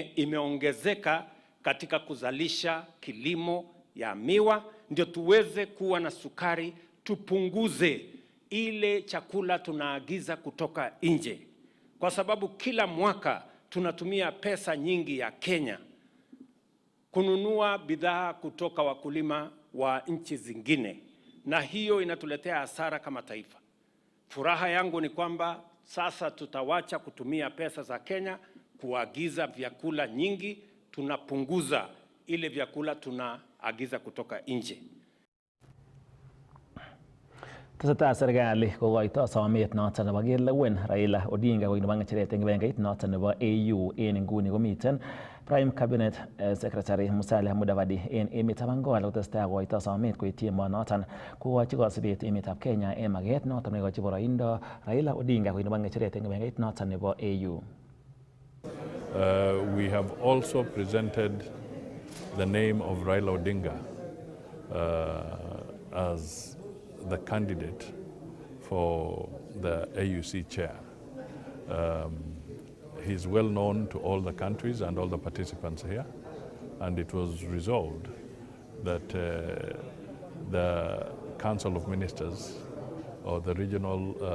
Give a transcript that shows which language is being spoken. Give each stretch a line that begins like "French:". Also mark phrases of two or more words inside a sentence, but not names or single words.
Swahili: imeongezeka katika kuzalisha kilimo ya miwa, ndio tuweze kuwa na sukari, tupunguze ile chakula tunaagiza kutoka nje, kwa sababu kila mwaka tunatumia pesa nyingi ya Kenya kununua bidhaa kutoka wakulima wa nchi zingine, na hiyo inatuletea hasara kama taifa. Furaha yangu ni kwamba sasa tutawacha kutumia pesa za Kenya kuagiza vyakula nyingi, tunapunguza ile vyakula tunaagiza kutoka nje.
Kalenjin: Tesetai serikali kokoito somet noton nebo kelewen Raila Odinga koik nebo ng'echeret en kibagengeit noton nebo AU. En nguni komiten Prime Cabinet Secretary Musalia Mudavadi en emetab Angola kotesetai kokoito somet koityi emonoton kokochi kosibet emetab Kenya en maget noton nekochi boroindo Raila Odinga koik nebo ng'echeret en kibagengeit noton nebo AU.
English: We have also presented the name of Raila Odinga as the candidate for the AUC chair. He's well known to all the countries and all the participants here, and it was resolved that the Council of Ministers or the regional